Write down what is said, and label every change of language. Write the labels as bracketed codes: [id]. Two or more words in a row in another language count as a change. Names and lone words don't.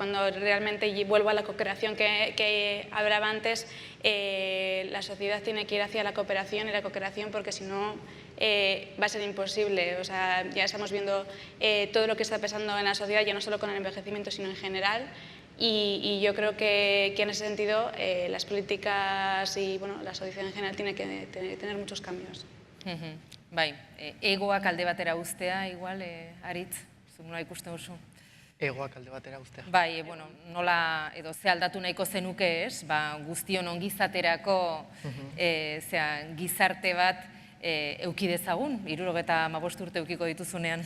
[es] Cuando realmente, y vuelvo a la cooperación que hablaba antes, la sociedad tiene que ir hacia la cooperación, y la cooperación porque si no va a ser imposible. Ya estamos viendo todo lo que está pasando en la sociedad, ya no solo con el envejecimiento, sino en general, y yo creo que en ese sentido las políticas y la sociedad en general tiene que tener muchos cambios. [eu] Egoak alde batera uztea, igual, Aritz? Nola ikusten duzu? Egoak alde batera uztea. Nola, edo ze aldatu nahiko zenuke, ez? Guztion ongizaterako gizarte bat euki dezagun, 75 urte eukiko dituzunean.